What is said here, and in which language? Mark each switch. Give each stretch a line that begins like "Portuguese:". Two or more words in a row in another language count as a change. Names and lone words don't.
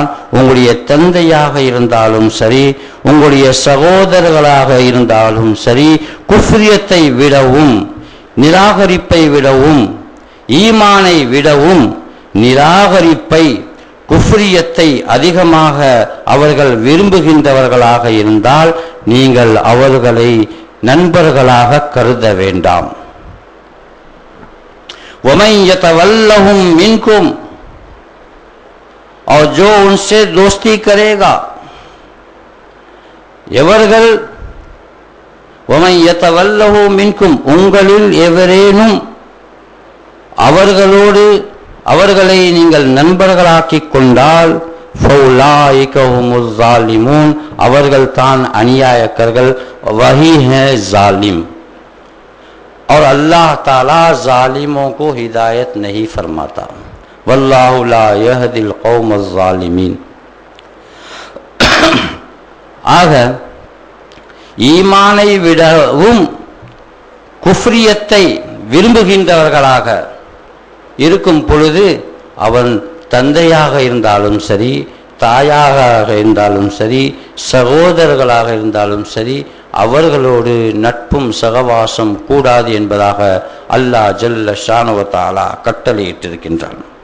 Tamil: உங்களுடைய தந்தையாக இருந்தாலும் சரி, உங்களுடைய சகோதரர்களாக இருந்தாலும் சரி, குஃப்ரியத்தை விடவும் நிராகரிப்பை விடவும் ஈமானை விடவும் நிராகரிப்பை குஃப்ரியத்தை அதிகமாக அவர்கள் விரும்புகின்றவர்களாக இருந்தால் நீங்கள் அவர்களை நண்பர்களாக கருத வேண்டாம்.
Arabic: وَمَنْ يَتَوَلَّهُمْ مِنْكُمْ,
Hindi: और जो उनसे दोस्ती करेगा,
Arabic: எவர்கள் وَمَنْ يَتَوَلَّهُ مِنْكُمْ,
Tamil: உங்களில் எவரேனும் அவர்களை நீங்கள் நண்பர்களாக்கிக் கொண்டால்
Arabic: فَأُولَٰئِكَ هُمُ الظَّالِمُونَ,
Tamil: அவர்கள் தான் அநியாயக்கர்கள்.
Hindi: वही है जालिम, और अल्लाह ताला जालिमों को हिदायत नहीं फरमाता.
Arabic: والله لا يهدي القوم الظالمين.
Tamil: ஆக ஈமானை விடவும் குஃப்ரியத்தை விரும்புகின்றவர்களாக இருக்கும் பொழுது அவன் தந்தையாக இருந்தாலும் சரி, தாயாக இருந்தாலும் சரி, சகோதரர்களாக இருந்தாலும் சரி, அவர்களோடு நட்பும் சகவாசம் கூடாது என்பதாக அல்லாஹ்
Arabic: جل شأنه و تعالى
Tamil: கட்டளையிட்டிருக்கின்றான்.